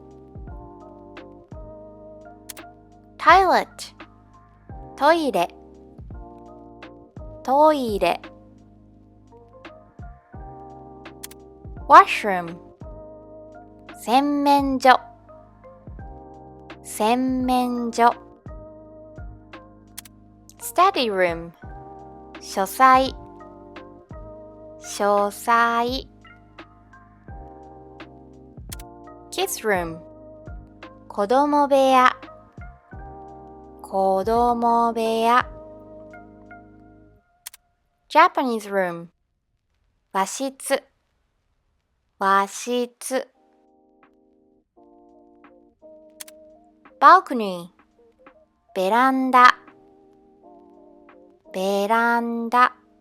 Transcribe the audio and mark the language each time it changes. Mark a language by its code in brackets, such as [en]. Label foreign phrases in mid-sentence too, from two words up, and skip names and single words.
[ja] toilet トイレトイレ washroom 洗面所洗面所 [en] study room [ja] 書斎書斎 [en] kids room [ja] 子供部屋子供部屋 [en] Japanese room [ja] 和室和室 balcony ベランダベランダ